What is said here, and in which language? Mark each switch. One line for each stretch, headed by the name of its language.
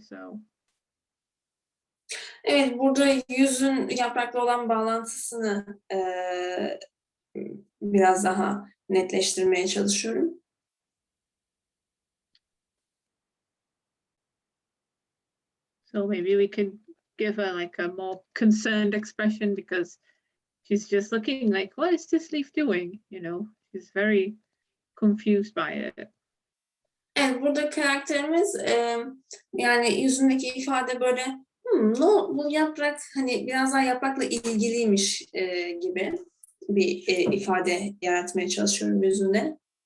English: So.
Turkish: Evet, burada yüzün yaprakla olan bağlantısını biraz daha netleştirmeye çalışıyorum.
English: So maybe we can give her like a more concerned expression because she's just looking like, what is this leaf doing? She's very confused by it.
Turkish: Evet, burada karakterimiz yani yüzündeki ifade böyle bu yaprak hani biraz daha yaprakla ilgiliymiş gibi bir ifade yaratmaya çalışıyorum yüzünde.